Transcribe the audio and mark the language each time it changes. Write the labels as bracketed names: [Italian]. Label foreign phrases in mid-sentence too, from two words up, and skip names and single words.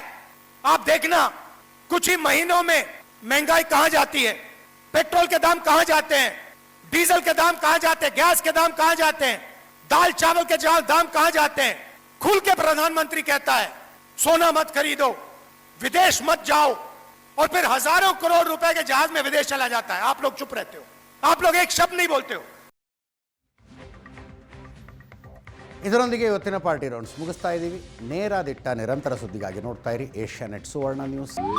[Hindi] आप देखना कुछ ही महीनों में महंगाई कहां जाती है, पेट्रोल के दाम कहां जाते हैं, डीजल के दाम कहां जाते हैं, गैस के दाम कहां जाते हैं, दाल चावल के दाम कहां जाते हैं। खुल के प्रधानमंत्री कहता है सोना मत खरीदो, विदेश मत जाओ, और फिर हजारों करोड़ रुपए के जहाज में विदेश चला जाता है। आप लोग चुप रहते हो, आप लोग एक शब्द नहीं बोलते हो। [Kannada] ಇದರೊಂದಿಗೆ ಇವತ್ತಿನ ಪಾರ್ಟಿ ರೌಂಡ್ಸ್ ಮುಗಿಸ್ತಾ ಇದ್ದೀವಿ. ನೇರ ದಿಟ್ಟ ನಿರಂತರ ಸುದ್ದಿಗಾಗಿ ನೋಡ್ತಾ ಇರಿ ಏಷ್ಯಾನೆಟ್ ಸುವರ್ಣ ನ್ಯೂಸ್.